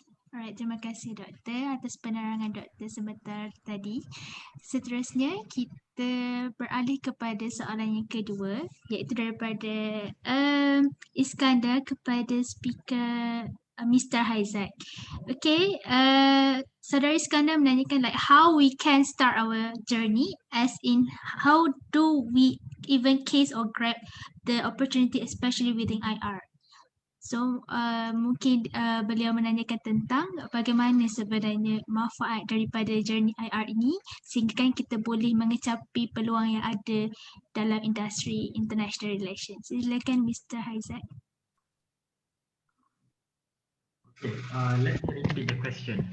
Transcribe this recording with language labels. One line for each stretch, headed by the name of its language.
Malay: Alright, terima kasih doktor atas penerangan doktor sebentar tadi. Seterusnya kita beralih kepada soalan yang kedua, iaitu daripada Iskandar kepada speaker Mr. Haizat.
English: Okay,
Malay: Saudara Iskandar menanyakan
English: like how we can start our journey, as in how do we even case or grab the opportunity especially within IR.
Malay: So mungkin beliau menanyakan tentang bagaimana sebenarnya manfaat daripada journey IR ini sehingga kan kita boleh mengecapi peluang yang ada dalam industri
English: international relations.
Malay: Silakan Mr. Haizat.
English: Okay, let's repeat the question.